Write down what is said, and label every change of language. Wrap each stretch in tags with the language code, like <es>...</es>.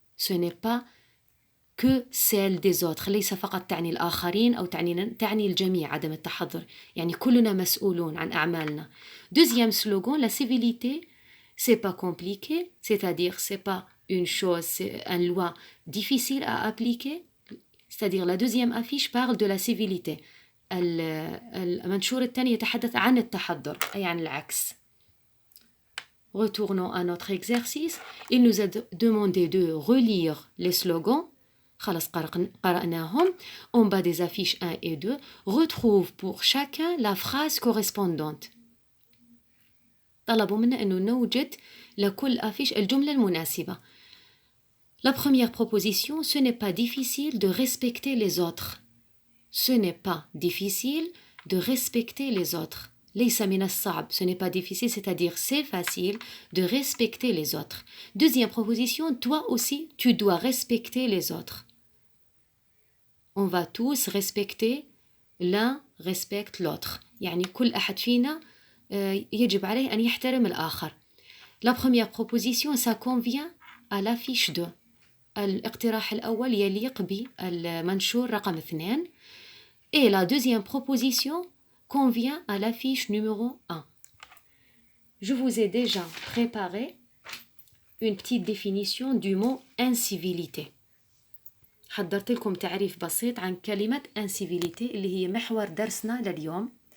<fr>Ce n'est pas que celle des autres.</fr> <ar>ليس فقط تعني الآخرين أو تعني الجميع. عدم التحضر يعني كلنا مسؤولون عن أعمالنا.</ar> <fr>Deuxième slogan, la civilité c'est pas compliqué, c'est-à-dire c'est pas une chose, c'est une loi difficile à appliquer. C'est-à-dire la deuxième affiche parle de la civilité.</fr> <ar>المنشور الثاني يتحدث عن التحضر أي عن العكس.</ar> <fr>Retournons à notre exercice. Il nous a demandé de relire les slogans.</fr> <ar>خلاص قرأناهم.</ar> <fr>En bas des affiches 1 et 2, retrouve pour chacun la phrase correspondante.</fr> <ar>طلبوا منا أنه نوجد لكل أفيش الجملة المناسبة.</ar> <fr>La première proposition, ce n'est pas difficile de respecter les autres. Ce n'est pas difficile de respecter les autres.</fr> <ar>ليس من الصعب.</ar> <fr>Ce n'est pas difficile, c'est-à-dire c'est facile de respecter les autres. Deuxième proposition, toi aussi, tu dois respecter les autres. On va tous respecter, l'un respecte l'autre.</fr> <ar>يعني كل أحد فينا يجب عليه أن يحترم الآخر.</ar> <fr>La première proposition, ça convient à l'affiche 2.</fr> <ar>الاقتراح الأول يليق بالمنشور رقم 2.</ar> <fr>Et la deuxième proposition convient à l'affiche numéro 1. Je vous ai déjà préparé une petite définition du mot incivilité.</fr> <ar>حضرت لكم تعريف بسيط عن كلمة incivilité اللي هي محور درسنا لليوم.</ar>